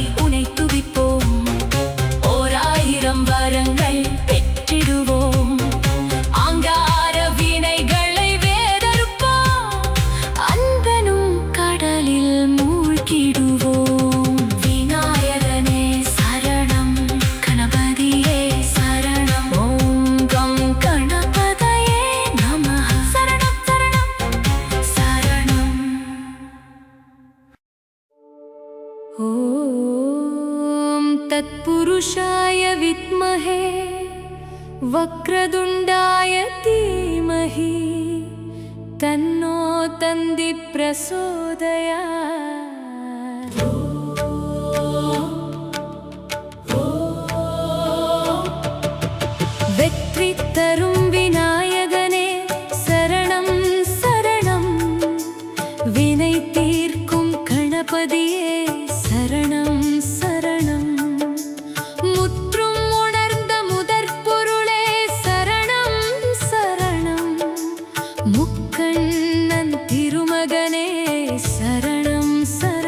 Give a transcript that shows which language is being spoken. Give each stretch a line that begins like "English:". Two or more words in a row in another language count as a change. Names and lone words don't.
Tamil: உனை துதிப்போம் ஓராயிரம் வரங்கள் பெற்றிடுவோம் ஆங்கார வினைகளை வேறறுப்போம் அன்பனும் கடலில் மூழ்கிடுவோம் விநாயகனே சரணம் கணபதியே சரணம்
Sanskrit: ॐ गं गणपतये नमः
Tamil: சரணம் சரணம் சரணம்
Sanskrit: ॐ तत्पुरुषाय विद्महे वक्रतुण्डाय धीमहि तन्नो तन्ति प्रचोदयात्
Tamil: வெற்றி தரும் விநாயகனே சரணம் சரணம் வினை தீர்க்கும் கணபதியே சரணம் சரணம் முற்றும் உணர்ந்த முதற் பொருளே சரணம் சரணம் முக்கண்ணன் திருமகனே சரணம்